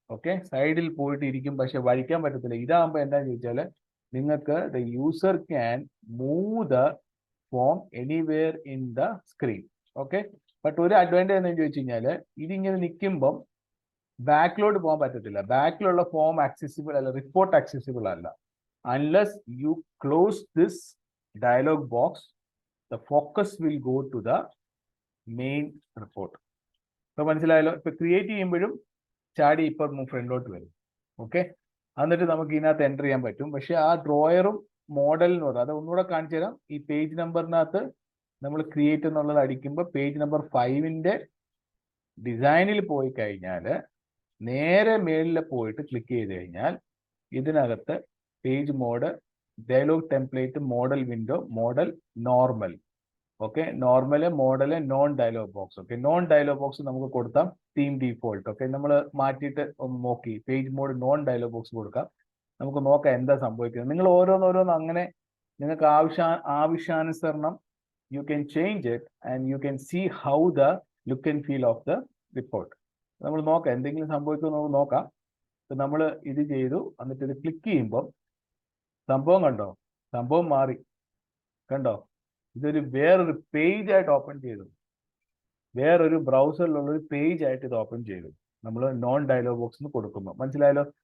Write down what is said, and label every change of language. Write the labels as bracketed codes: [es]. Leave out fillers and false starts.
[ml] Okay, സൈഡിൽ പോയിട്ട് ഇരിക്കും, പക്ഷെ വഴിക്കാൻ പറ്റത്തില്ല. ഇതാകുമ്പോൾ എന്താണെന്ന് ചോദിച്ചാൽ നിങ്ങൾക്ക് [en] The user can move the form anywhere in the screen. [ml] Okay, but ഒരു അഡ്വാൻറ്റേജ് എന്താണെന്ന് ചോദിച്ചു കഴിഞ്ഞാൽ ഇതിങ്ങനെ നിൽക്കുമ്പം ബാക്കിലോട്ട് പോകാൻ പറ്റത്തില്ല. ബാക്കിലുള്ള ഫോം ആക്സസിബിൾ അല്ല, റിപ്പോർട്ട് ആക്സസിബിൾ അല്ല. [en] unless you close this dialog box, the focus will go to the main report. [ml] So മനസ്സിലായല്ലോ, ഇപ്പൊ ക്രിയേറ്റ് ചെയ്യുമ്പോഴും ചാടി ഇപ്പൊ ഫ്രണ്ടിലോട്ട് വരും. ഓക്കെ, എന്നിട്ട് നമുക്ക് ഇതിനകത്ത് എൻ്റർ ചെയ്യാൻ പറ്റും. പക്ഷെ ആ ഡ്രോയറും മോഡൽ എന്ന് പറയുന്നത് അത് ഒന്നുകൂടെ കാണിച്ചു തരാം. ഈ പേജ് നമ്പറിനകത്ത് നമ്മൾ ക്രിയേറ്റ് എന്നുള്ളത് അടിക്കുമ്പോൾ പേജ് നമ്പർ 5ന്റെ ഡിസൈനിൽ പോയി കഴിഞ്ഞാൽ നേരെ മേളിൽ പോയിട്ട് ക്ലിക്ക് ചെയ്ത് കഴിഞ്ഞാൽ ഇതിനകത്ത് page mode, dialogue template, model window, model normal. Okay, normal, model, non dialogue box. Okay, non dialogue box നമുക്ക് കൊടുക്കാം തീം ഡീഫോൾട്ട്. ഓക്കെ, നമ്മൾ മാറ്റിയിട്ട് ഒന്ന് നോക്കി page mode non dialogue box കൊടുക്കാം. നമുക്ക് നോക്കാം എന്താ സംഭവിക്കുന്നത്. നിങ്ങൾ ഓരോന്നോരോന്ന് അങ്ങനെ നിങ്ങൾക്ക് ആവശ്യാനുസരണം [en] you can change it and you can see how the look and feel of the report. [ml] നമ്മൾ നോക്കാം എന്തെങ്കിലും സംഭവിക്കുമോ നമുക്ക് നോക്കാം. നമ്മൾ ഇത് ചെയ്തു, എന്നിട്ട് ഇത് ക്ലിക്ക് ചെയ്യുമ്പോൾ സംഭവം കണ്ടോ, സംഭവം മാറി. കണ്ടോ, ഇതൊരു വേറൊരു പേജ് ആയിട്ട് ഓപ്പൺ ചെയ്തു, വേറൊരു ബ്രൗസറിലുള്ളൊരു പേജ് ആയിട്ട് ഇത് ഓപ്പൺ ചെയ്തു നമ്മൾ നോൺ ഡയലോഗ് ബോക്സിന് കൊടുക്കുമ്പോൾ. മനസ്സിലായല്ലോ?